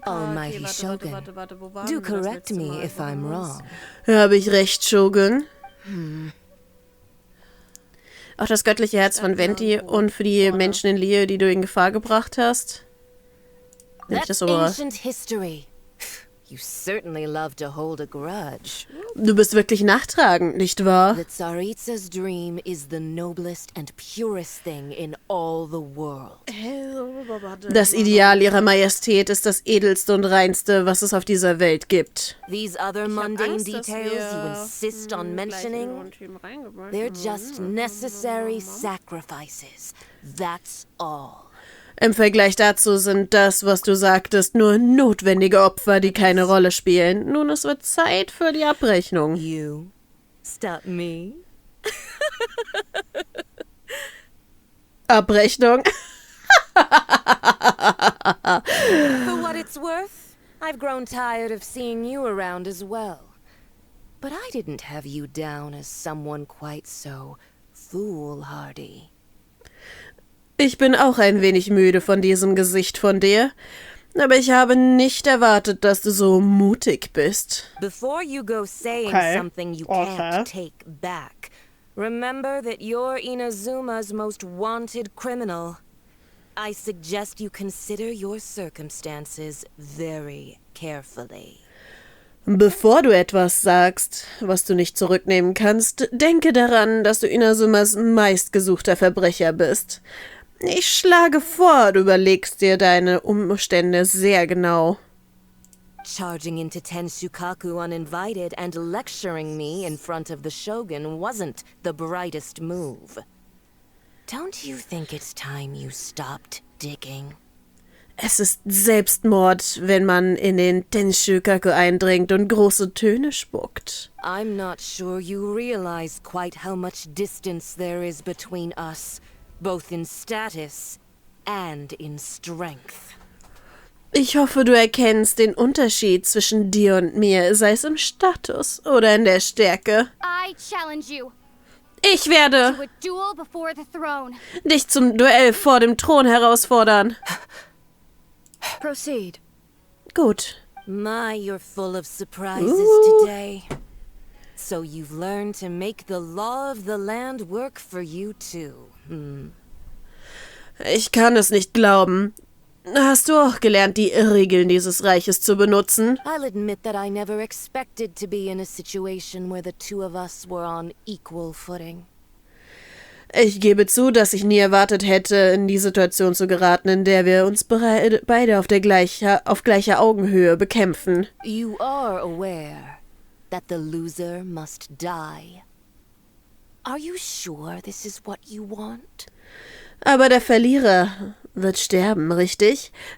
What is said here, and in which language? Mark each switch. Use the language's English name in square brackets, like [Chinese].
[English] Almighty Shogun, do correct me if I'm wrong. [German] Habe ich recht, Shogun? Auch das göttliche Herz von Venti und für die Menschen in Lie, die du in Gefahr gebracht hast? [English] That's ancient history. You certainly love to hold a grudge. [German] Du bist wirklich nachtragend, nicht wahr? [English] The Tsaritsa's dream is the noblest and purest thing in all the world. [German] Das Ideal ihrer Majestät ist das edelste und reinste, was es auf dieser Welt gibt. [English] These other mundane details you insist on mentioning, they're just necessary sacrifices. That's all. [German] Im Vergleich dazu sind das, was du sagtest, nur notwendige Opfer, die keine Rolle spielen. Nun, es wird Zeit für die Abrechnung. [English] You stop me? [German] Abrechnung? [English] For what it's worth, I've grown tired of seeing you around as well. But I didn't have you down as someone quite so foolhardy. [German] Ich bin auch ein wenig müde von diesem Gesicht von dir, aber ich habe nicht erwartet, dass du so mutig bist. [English] Before you go saying something you can't take back, remember that you're Inazuma's most wanted criminal. I suggest you consider your circumstances very carefully. [German] Bevor du etwas sagst, was du nicht zurücknehmen kannst, denke daran, dass du Inazumas meistgesuchter Verbrecher bist. Ich schlage vor, du überlegst dir deine Umstände sehr genau. [English] Charging into Tenshukaku uninvited and lecturing me in front of the Shogun wasn't the brightest move. Don't you think it's time you stopped digging? [German] Es ist Selbstmord, wenn man in den Tenshukaku eindringt und große Töne spuckt. [English] I'm not sure you realize quite how much distance there is between us. Both in status and in strength. [German] Ich hoffe, du erkennst den Unterschied zwischen dir und mir, sei es im Status oder in der Stärke. [English] I challenge you [German] Ich werde [English] to a duel before the throne. [German] dich zum Duell vor dem Thron herausfordern. [English] Proceed. [German] Gut. [English] My, you're full of surprises today. So you've learned to make the law of the land work for you too. [German] Ich kann es nicht glauben. Hast du auch gelernt, die Regeln dieses Reiches zu benutzen? [English] I'll admit that I never expected to be in a situation where the two of us were on equal footing. [German] Ich gebe zu, dass ich nie erwartet hätte, in die Situation zu geraten, in der wir uns beide auf gleicher Augenhöhe bekämpfen. [English] You are aware that the loser must die. Are you sure this is what you want? [German] Aber der Verlierer wird sterben, richtig?